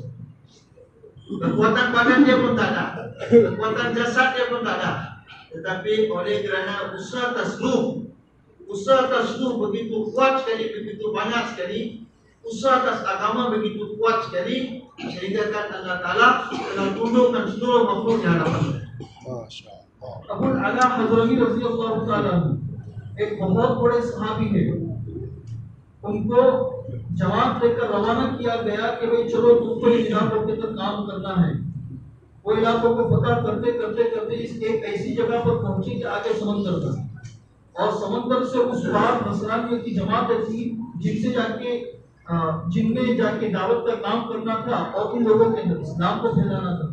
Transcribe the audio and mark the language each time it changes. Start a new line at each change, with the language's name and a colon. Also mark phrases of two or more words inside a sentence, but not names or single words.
Malay: Kekuatan badan dia pun tak ada, kekuatan jasad dia pun tak ada. Tetapi oleh kerana usaha tasluh begitu kuat sekali, begitu banyak sekali, usaha atas agama begitu kuat sekali, sehingga kan Allah Ta'ala telah tundukkan seluruh makhluk di hadapannya.
Hindi: अबुल अला हज़रमी
Arabic: رضي الله تعالى
Hindi: एक बहुत बड़े सहाबी है, उनको जमात लेकर रवाना किया गया कि भाई चलो तुमको इन इलाकों के अंदर काम करना है। वो इलाकों को पता करते करते करते इस एक ऐसी जगह पर पहुंची कि आगे समंदर था, और समंदर से उस पार नसरानियों की जमातें थी जिनमें जाके दावत का काम करना था और उन लोगों के अंदर इस्लाम को फैलाना था।